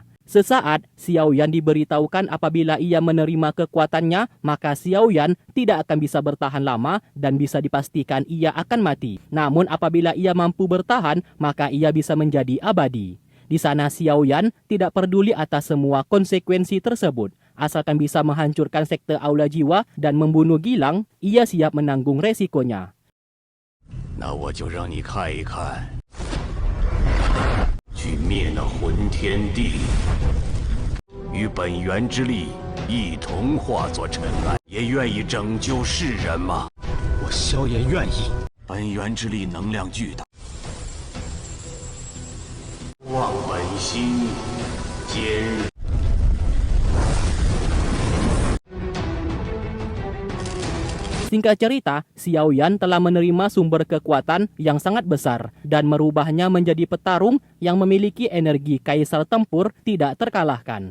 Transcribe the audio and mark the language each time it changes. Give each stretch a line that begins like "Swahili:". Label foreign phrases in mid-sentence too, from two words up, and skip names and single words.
Indonesian: Sesaat, Xiao Yan diberitahukan apabila ia menerima kekuatannya, maka Xiao Yan tidak akan bisa bertahan lama dan bisa dipastikan ia akan mati. Namun apabila ia mampu bertahan, maka ia bisa menjadi abadi. Di sana Xiao Yan tidak peduli atas semua konsekuensi tersebut. Asalkan bisa menghancurkan sekte Aula Jiwa dan membunuh Gilang, ia siap menanggung resikonya.
Chinese: 那我就让你看一看，去灭那混天地，与本源之力一同化作尘埃，也愿意拯救世人吗？我萧炎愿意。本源之力能量巨大，望本心，坚韧。
Indonesian: Singkat cerita, Xiao Yan telah menerima sumber kekuatan yang sangat besar dan merubahnya menjadi petarung yang memiliki energi kaisar tempur tidak terkalahkan.